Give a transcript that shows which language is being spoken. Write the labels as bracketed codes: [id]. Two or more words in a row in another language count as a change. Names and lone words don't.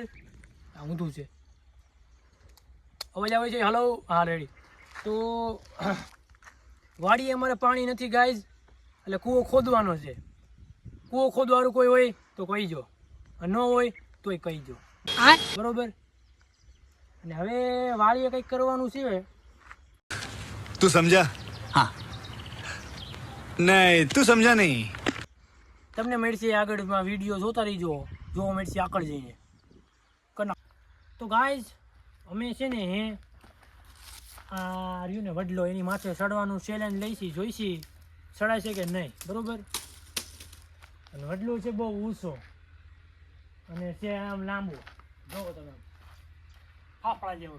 [gu] આ ઊંધું છે, અવાજ આવે છે? હલો, હા રેડી. તો વાડીએ અમારે પાણી નથી ગાઈઝ, એટલે કૂવો ખોદવાનો છે. કૂવો ખોદવાનું કોઈ હોય તો કહીજો, ન હોય તોય કહીજો, બરોબર. અને હવે વાડીએ કંઈક કરવાનું છે. [hi] तू समझा? हाँ. नहीं, तू समझा नहीं. [gu] તમને મળશે આગળમાં વિડીયો જોતા રહીજો, જોવા મળશે આગળ જઈને. તો ગાઈઝ અમે છે ને આ રહ્યું ને વડલો, એની માથે ચડવાનું ચેલેન્જ લઈશી, જોઈશી ચડાય છે કે નહીં, બરોબર. અને વડલો છે બહુ ઊંચો અને છે આમ લાંબો, જોવો તમે ફાફડા જેવડો.